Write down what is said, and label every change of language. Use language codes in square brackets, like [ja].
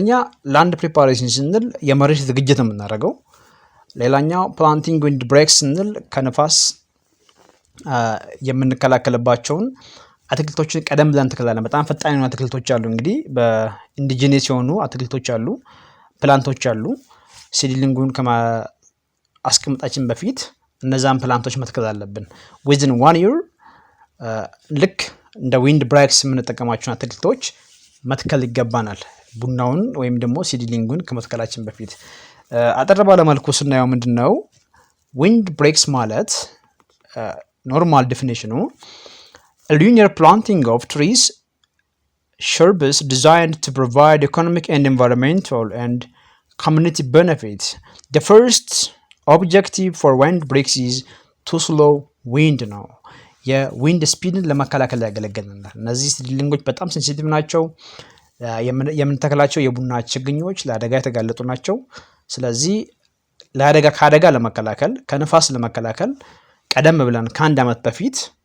[am] አንደኛ ላንድ ፕሪፓሬሽን ስንል የመሬት ዝግጅት ነው የምናደርገው። ሌላኛው ፕላንቲንግ ዊንድ ብሬክስ ስንል ከነፋስ የምንከላከልባቸውን አትክልቶችን ቀደም ብለን እንተክላለን። በጣም ፈጣን የሆኑ አትክልቶች አሉ። እንግዲህ በኢንዲጂነስ የሆኑ አትክልቶች አሉ፣ ፕላንቶች አሉ። ሲድሊንጉን ከማስቀመጣችን በፊት እነዛን ፕላንቶች መትከል አለብን። [en] within 1 year [am] ልክ እንደ ዊንድ ብሬክስ የምንጠቀማቸውን አትክልቶች መትከል ይገባናል፣ ቡናውን ወይም ደግሞ ሲድሊንጉን ከመትከላችን በፊት። አጠር ባለ መልኩ ስናየው ምንድነው ዊንድ ብሬክስ ማለት? [en] ኖርማል ዴፊኒሽኑ linear planting of trees shrubs designed to provide economic and environmental and community benefits. The first objective for wind breaks is to slow wind [am] ነው። የዊንድ ስፒድን ለመከላከል ያገለግላል። እነዚህ ሲድሊንጎች በጣም ሴንሲቲቭ ናቸው። የምንተክላቸው የቡና ችግኞች ለአደጋ የተጋለጡ ናቸው። ስለዚህ ከአደጋ ለመከላከል ከንፋስ ለመከላከል ቀደም ብለን ከአንድ ዓመት በፊት